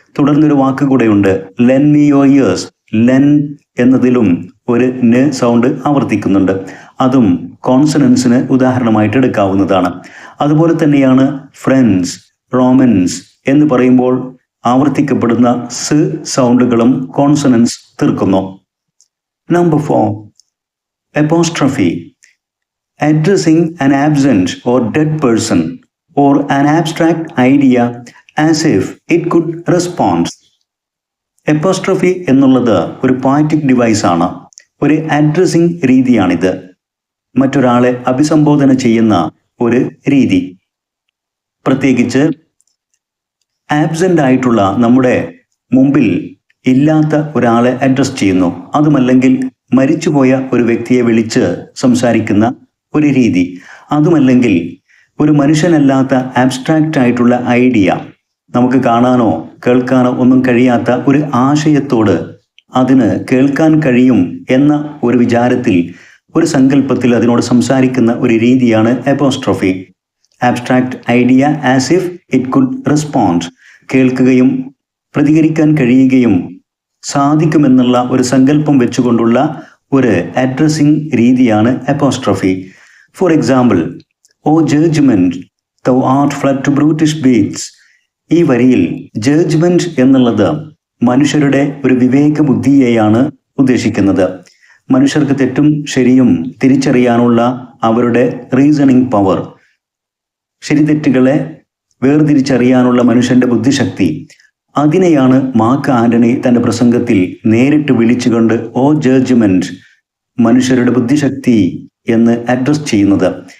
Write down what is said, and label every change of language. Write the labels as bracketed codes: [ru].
[ml] തുടർന്നൊരു വാക്ക് കൂടെയുണ്ട്, [en] Lend me your ears. [ml] Len എന്നതിലും ഒരു ന് സൗണ്ട് ആവർത്തിക്കുന്നുണ്ട്. അതും കോൺസണൻസിന് ഉദാഹരണമായിട്ട് എടുക്കാവുന്നതാണ്. അതുപോലെ തന്നെയാണ് ഫ്രണ്ട്സ്, റോമൻസ് എന്ന് പറയുമ്പോൾ ആവർത്തിക്കപ്പെടുന്ന സൗണ്ടുകളും കോൺസണൻസ് തീർക്കുന്നു. Number 4, apostrophe. [en] Addressing an absent or dead person or an abstract idea as if it could respond. [ml] Apostrophe എന്നുള്ളത് ഒരു പോയറ്റിക് ഡിവൈസ് ആണ്. ഒരു അഡ്രസ്സിംഗ് രീതിയാണിത്. മറ്റൊരാളെ അഭിസംബോധന ചെയ്യുന്ന ഒരു രീതി. പ്രത്യേകിച്ച് ആബ്സെന്റ് ആയിട്ടുള്ള, നമ്മുടെ മുമ്പിൽ ഇല്ലാത്ത ഒരാളെ അഡ്രസ് ചെയ്യുന്നു. അതുമല്ലെങ്കിൽ മരിച്ചുപോയ ഒരു വ്യക്തിയെ വിളിച്ച് സംസാരിക്കുന്ന ഒരു രീതി. അതുമല്ലെങ്കിൽ ഒരു മനുഷ്യനല്ലാത്ത ആബ്സ്ട്രാക്റ്റ് ആയിട്ടുള്ള ഐഡിയ, നമുക്ക് കാണാനോ കേൾക്കാനോ ഒന്നും കഴിയാത്ത ഒരു ആശയത്തോട് അതിന് കേൾക്കാൻ കഴിയും എന്ന ഒരു വിചാരത്തിൽ ഒരു സങ്കല്പത്തിൽ അതിനോട് സംസാരിക്കുന്ന ഒരു രീതിയാണ് apostrophe. [en] Abstract idea as if it could respond. [ml] കേൾക്കുകയും പ്രതികരിക്കാൻ കഴിയുകയും സാധിക്കുമെന്നുള്ള ഒരു സങ്കല്പം വെച്ചുകൊണ്ടുള്ള ഒരു അഡ്രസ്സിംഗ് രീതിയാണ് apostrophe. [en] For example, O judgement thou art fled to brutish beasts. [ml] ഈ വരിയിൽ ജഡ്ജ്മെന്റ് എന്നുള്ളത് മനുഷ്യരുടെ ഒരു വിവേക ബുദ്ധിയെയാണ് ഉദ്ദേശിക്കുന്നത്. മനുഷ്യർക്ക് തെറ്റും ശരിയും തിരിച്ചറിയാനുള്ള അവരുടെ റീസണിങ് പവർ, ശരി തെറ്റുകളെ വേർതിരിച്ചറിയാനുള്ള മനുഷ്യന്റെ ബുദ്ധിശക്തി, അതിനെയാണ് മാർക്ക് ആന്റണി തന്റെ പ്രസംഗത്തിൽ നേരിട്ട് വിളിച്ചുകൊണ്ട് [en] O judgement, [ml] മനുഷ്യരുടെ ബുദ്ധിശക്തി എന്ന് അഡ്രസ് ചെയ്യുന്നത്.